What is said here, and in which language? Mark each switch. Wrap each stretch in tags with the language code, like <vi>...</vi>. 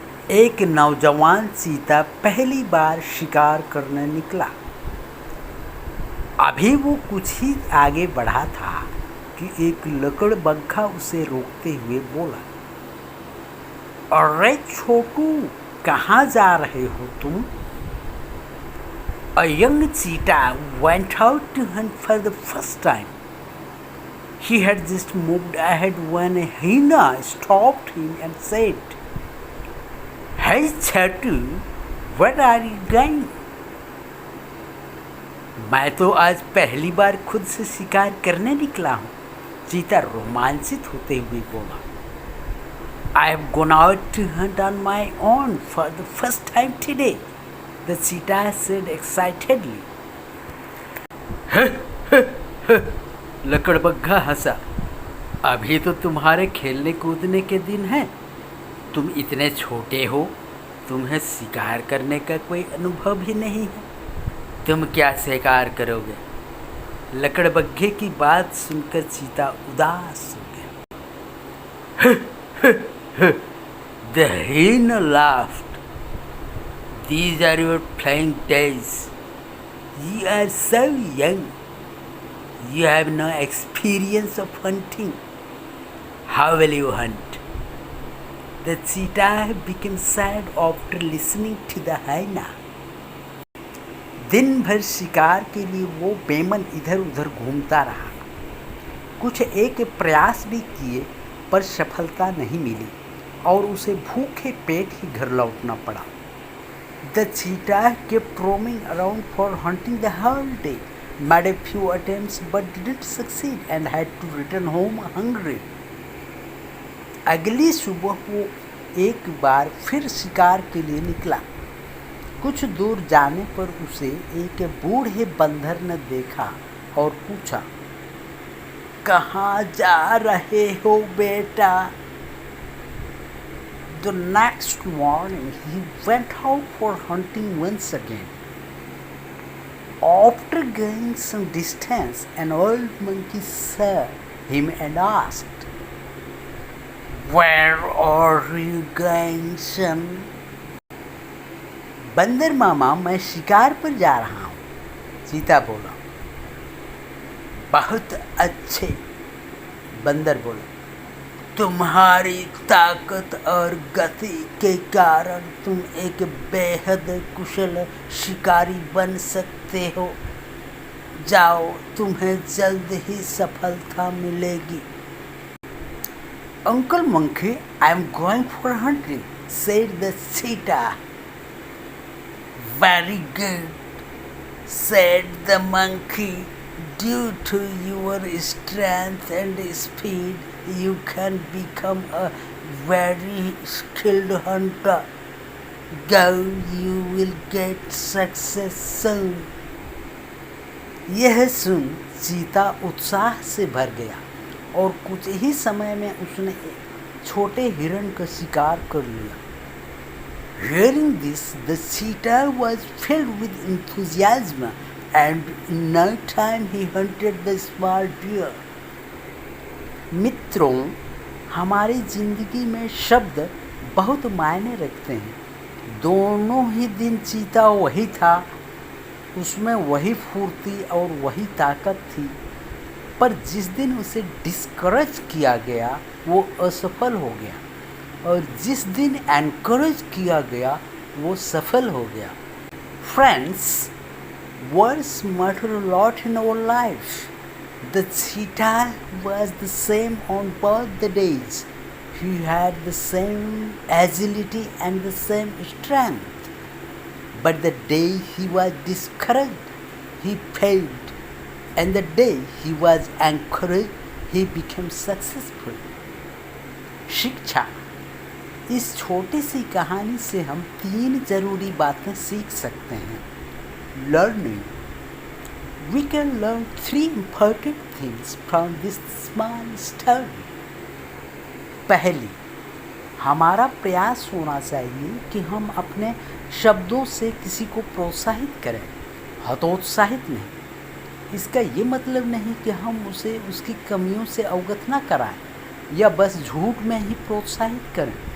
<hi>एक नौजवान चीता पहली बार शिकार करने निकला। अभी वो कुछ ही आगे बढ़ा था कि एक लकड़बग्घा उसे रोकते हुए बोला, अरे छोटू, कहाँ जा रहे हो तुम?</hi> <en>A young cheetah went out to hunt for the first time. He had just moved ahead when a hyena stopped him and said, "Hey Chatu, where are you going?"</en> <hi>मैं तो आज पहली बार खुद से शिकार करने निकला हूँ, चीता रोमांचित होते हुए बोला।</hi> <en>I have gone out to hunt on my own for the first time today, the cheetah said excitedly.</en> <hi>लकड़बग्घा हंसा। अभी तो तुम्हारे खेलने कूदने के दिन हैं। तुम इतने छोटे हो, तुम्हें शिकार करने का कोई अनुभव ही नहीं है। तुम क्या शिकार करोगे? लकड़बग्घे की बात सुनकर चीता उदास हो गया।</hi> <en>The hyena laughed. These are your playing days. You are so young. You have no experience of hunting. How will you hunt? The cheetah became sad after listening to the hyena.</en> <hi>दिन भर शिकार के लिए वो बेमन इधर उधर घूमता रहा। कुछ एक प्रयास भी किए पर सफलता नहीं मिली और उसे भूखे पेट ही घर लौटना पड़ा।</hi> <en>The cheetah kept roaming around for hunting the whole day, made a few attempts but didn't succeed and had to return home hungry.</en> <hi>अगली सुबह वो एक बार फिर शिकार के लिए निकला। कुछ दूर जाने पर उसे एक बूढ़े बंदर ने देखा और पूछा, कहाँ जा रहे हो बेटा?</hi> <en>The next morning he went out for hunting once again. After going some distance, an old monkey saw him and asked, "Where are you going, son?"</en> <hi>बंदर मामा, मैं शिकार पर जा रहा हूँ, चीता बोला। बहुत अच्छे, बंदर बोला। तुम्हारी ताकत और गति के कारण तुम एक बेहद कुशल शिकारी बन सकते हो। जाओ, तुम्हें जल्द ही सफलता मिलेगी।</hi> <en>Uncle Monkey, I am going for hunting, said the cheetah. Very good, said the monkey. Due to your strength and speed, you can become a very skilled hunter. Go, you will get success soon.</en> <hi>यह सुन चीता उत्साह से भर गया और कुछ ही समय में उसने एक छोटे हिरण का शिकार कर लिया।</hi> <en>Hearing this, the cheetah was filled with enthusiasm, and in no time he hunted the small deer.</en> <hi>मित्रों, हमारी जिंदगी में शब्द बहुत मायने रखते हैं। दोनों ही दिन चीता वही था, उसमें वही फुर्ती और वही ताकत थी, पर जिस दिन उसे डिस्करेज किया गया वो असफल हो गया और जिस दिन एनकरेज किया गया वो सफल हो गया।</hi> <en>Friends, words matter a lot in our life. The cheetah was the same on both the days. He had the same agility and the same strength. But the day he was discouraged, he failed. And the day he was encouraged, he became successful.</en> <hi>शिक्षा। इस छोटी सी कहानी से हम 3 जरूरी बातें सीख सकते हैं।</hi> <en>Learning. We can learn 3 important things from this small story.</en> <hi>पहली, हमारा प्रयास होना चाहिए कि हम अपने शब्दों से किसी को प्रोत्साहित करें, हतोत्साहित नहीं। इसका ये मतलब नहीं कि हम उसे उसकी कमियों से अवगत ना कराएं या बस झूठ में ही प्रोत्साहित करें।</hi>